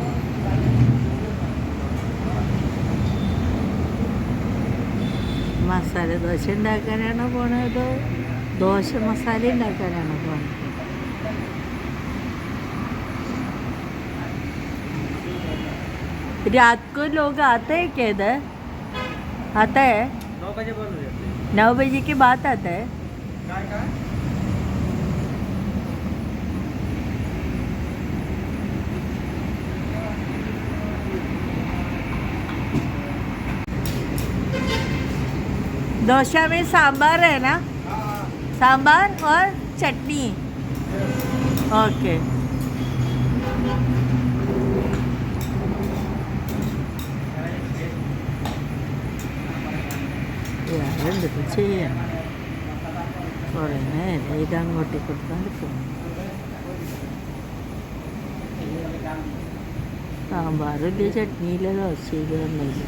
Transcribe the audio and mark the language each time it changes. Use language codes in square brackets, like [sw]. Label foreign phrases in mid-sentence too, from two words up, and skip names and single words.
[ml] മസാല ദോശ ഉണ്ടാക്കാനാണോ പോണത്, അതോ ദോശ മസാല ഉണ്ടാക്കാനാണോ പോണത്? [hi] रात को लोग आते हैं क्या इधर? आता है 9 बजे के बाद आता है. डोसा में सांबार है ना? सांबार और चटनी. ओके. [ml] എന്തൊക്കെ ചെയ്യാം? കുറേ നേരം ഇതങ്ങോട്ട് കൊടുത്താൽ പോകും. സാമ്പാറില്ല, ചട്നിയില്ല, ദോശയില്ല, ഒന്നുമില്ല.